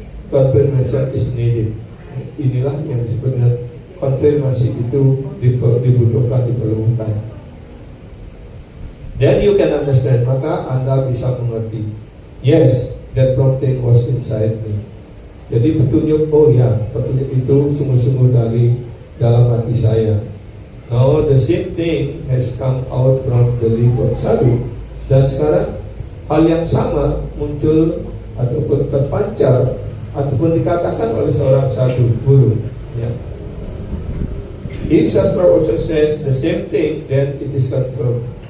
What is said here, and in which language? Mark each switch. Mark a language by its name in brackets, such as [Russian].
[English] Confirmation is needed. [Indonesian] Inilah yang disebutnya konfirmasi itu dibutuhkan, diperlukan. [English] Then you can understand, [Indonesian] maka Anda bisa mengerti. [English] Yes, that prompting was inside me. [Indonesian] Jadi petunjuk, oh ya, petunjuk itu sungguh-sungguh dari dalam hati saya. [English] Now the same thing has come out from the lip of sadhu. [Indonesian] Dan sekarang hal yang sama muncul ataupun terpancar ataupun dikatakan oleh seorang sadhu, guru, ya. [English] If Shastra also says the same thing, then it is confirmed.